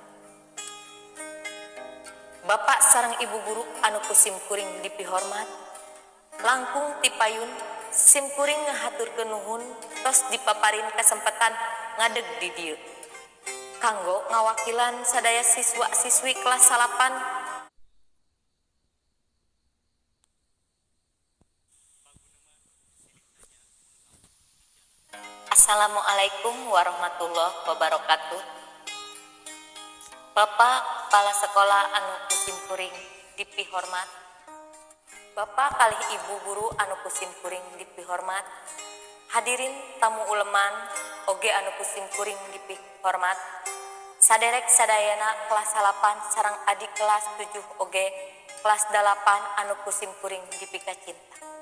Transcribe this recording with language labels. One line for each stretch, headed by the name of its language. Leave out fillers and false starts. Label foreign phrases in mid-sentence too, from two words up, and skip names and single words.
Sundanese: Bapak sareng Ibu Guru anu kusim kuring dipihormat, langkung tipayun sim kuring ngahaturkeun nuhun tos dipaparin kesempatan ngadeg di dieu. Kanggo ngawakilan sadaya siswa-siswi kelas 8.
Arabic: السلام عليكم ورحمة الله وبركاته.
Sundanese: Bapak Kepala Sekolah anu kusim kuring dipihormat, Bapak kalih Ibu Guru anu kusim kuring dipihormat, hadirin tamu uleman oge anu kusim kuring dipihormat, Saderek sadayana kelas 8 sareng adik kelas 7 oge kelas 8 anu kusim kuring dipika cinta.